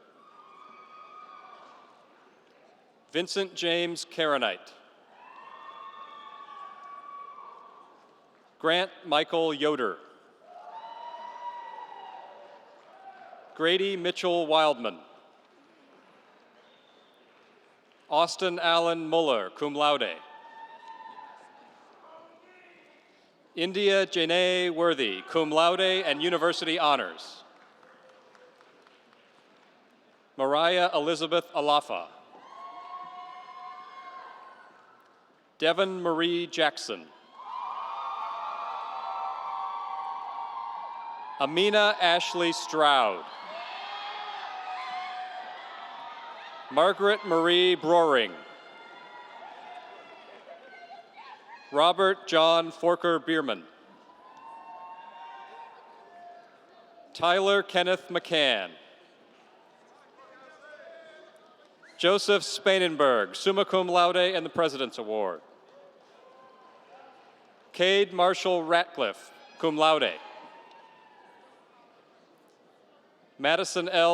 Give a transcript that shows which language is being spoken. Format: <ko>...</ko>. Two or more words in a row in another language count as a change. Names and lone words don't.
<en>Vincent James Karanite. Grant Michael Yoder. Grady Mitchell Wildman. Austin Allen Muller,</en> <la>cum laude.</la> <en>India Janae Worthy,</en> <la>cum laude</la> <en>and university honors. Mariah Elizabeth Alafa. Devon Marie Jackson. Amina Ashley Stroud. Margaret Marie Broering. Robert John Forker Bierman. Tyler Kenneth McCann. Joseph Spanenberg,</en> <la>summa cum laude</la> <en>and the President's Award. Cade Marshall Ratcliffe,</en> <la>cum laude.</la> <en>Madison L.</en>